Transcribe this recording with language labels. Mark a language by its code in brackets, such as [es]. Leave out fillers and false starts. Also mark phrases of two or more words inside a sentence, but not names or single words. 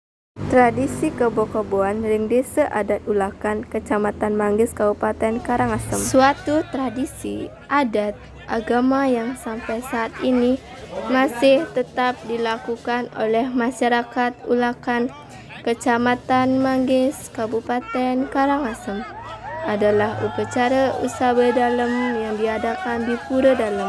[id] Tradisi kebo-keboan ring Desa Adat Ulakan, Kecamatan Manggis, Kabupaten Karangasem. Suatu tradisi adat agama yang sampai saat ini masih tetap dilakukan oleh masyarakat Ulakan, Kecamatan Manggis, Kabupaten Karangasem, adalah upacara usaha dalam yang diadakan di Pura Dalam.